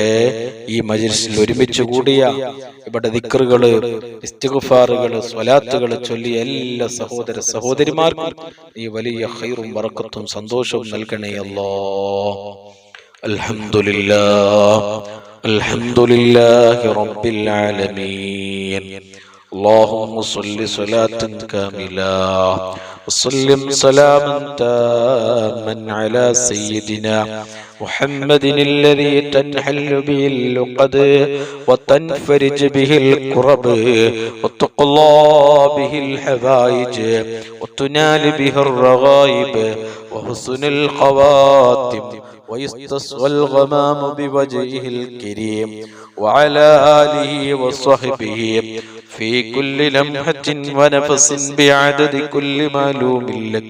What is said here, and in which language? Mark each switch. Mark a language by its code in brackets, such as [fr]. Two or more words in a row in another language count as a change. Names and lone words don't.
[ml] ഈ മജ്ലിസിൽ ഒരുമിച്ച് കൂടിയ ഇവിടെ ദിക്റുകള്, ഇസ്തിഗ്ഫാറുകള്, സ്വലാത്തുകൾ ചൊല്ലിയ എല്ലാ സഹോദര സഹോദരിമാർക്കും ഈ വലിയ ഖൈറും ബറക്കത്തും സന്തോഷവും നൽകണേ അല്ലാഹ്. [ar] الحمد لله الحمد لله رب العالمين. اللهم صل صلاة كاملة وسلم سلاما تاما على سيدنا محمد الذي تنحل به اللقد وتنفرج به الكرب وتقضى به الحوائج وتنال به الرغائب وحسن الخواتم ويستصغى الغمام بوجهه الكريم وعلى آله وصحبه في كل لمحة ونفس بعدد كل معلوم لك.